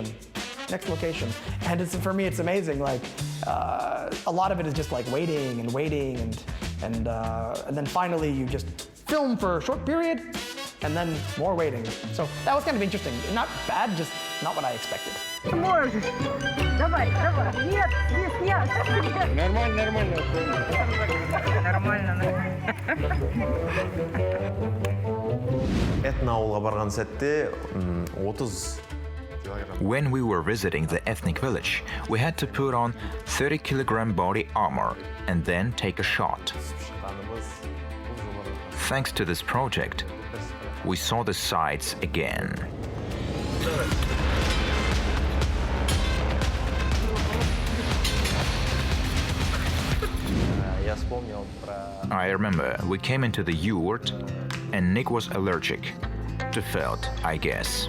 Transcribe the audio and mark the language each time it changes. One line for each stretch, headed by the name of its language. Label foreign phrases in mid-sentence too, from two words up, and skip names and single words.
English: And for me, it's amazing. Like a lot of it is just like waiting and then finally you just film for a short period and then more waiting. So that was kind of interesting. Not bad, just not what I expected.
Russian: Можешь. Давай. Нет, нет. Нормально.
Kazakh: этноауылға барған сәтте 30
English: When we were visiting the ethnic village, we had to put on 30-kilogram body armor and then take a shot. Thanks to this project, we saw the sights again. I remember we came into the yurt and Nick was allergic to felt, I guess.